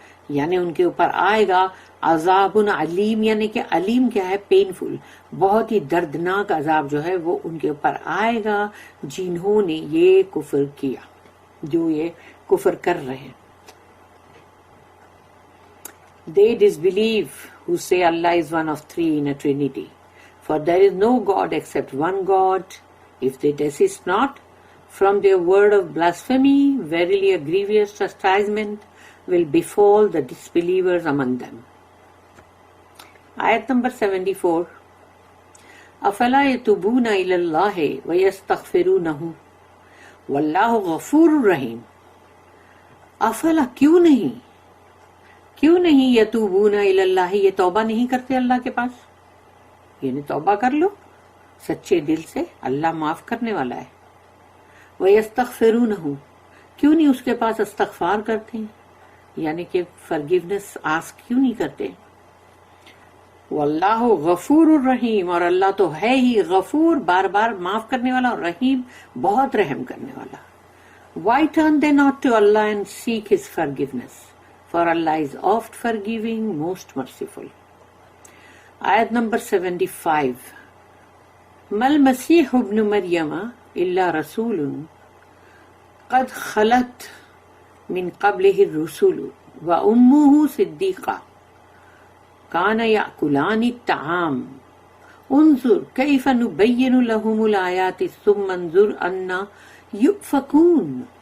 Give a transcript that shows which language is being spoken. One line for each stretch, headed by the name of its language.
Urdu: یعنی ان کے اوپر آئے گا عذاب علیم، یعنی کہ علیم کیا ہے، پینفل، بہت ہی دردناک عذاب جو ہے وہ ان کے اوپر آئے گا جنہوں نے یہ کفر کیا، جو یہ کفر کر رہے ہیں۔
English: They disbelieve who say Allah is one of three in a trinity, for there is no God except one God. If they desist not from their word of blasphemy, verily a grievous chastisement will befall the disbelievers among them.
Urdu: آیت number 74
Arabic: افلا یتوبون الی اللہ ویستغفرونہ واللہ غفور رحیم،
Urdu: افلا کیوں نہیں یتوبون الی اللہ، یہ توبہ نہیں کرتے اللہ کے پاس، یعنی توبہ کر لو سچے دل سے، اللہ معاف کرنے والا ہے، ویستغفرونہ، کیوں نہیں اس کے پاس استغفار کرتے ہیں، یعنی کہ فرگیونیس آسک کیوں نہیں کرتے،
Arabic: واللہ غفور الرحیم،
Urdu: اور اللہ تو ہے ہی غفور، بار بار معاف کرنے والا، اور رحیم بہت رحم کرنے والا۔
English: Why turn they not to Allah and seek His forgiveness? For Allah is oft forgiving, most merciful.
Arabic: آیت نمبر 75 مل مسیح ابن مریم الا رسول قد خلت من قبلہ الرسل وامہ صدیقہ کان یأکلان الطعام انظر کیف نبین لہم الآیات ثم انظر انا یؤفکون۔